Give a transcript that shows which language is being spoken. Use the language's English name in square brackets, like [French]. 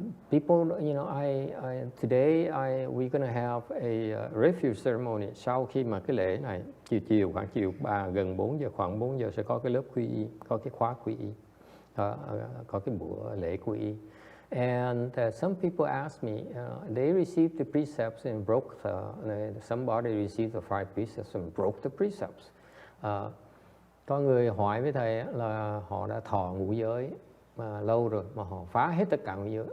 [English] People, you know, today we're gonna have a refuge ceremony. [Vietnamese] Sau khi mà cái lễ này khoảng chiều 3 gần 4 giờ, khoảng 4 giờ sẽ có cái lớp quy y, có cái khóa quy y, có cái bữa lễ quy y. [English] And some people ask me, they received the precepts and broke somebody received the 5 precepts and broke the precepts. [Vietnamese] Có người hỏi với thầy là họ đã thọ ngũ giới mà lâu rồi mà họ phá hết tất cả ngũ giới.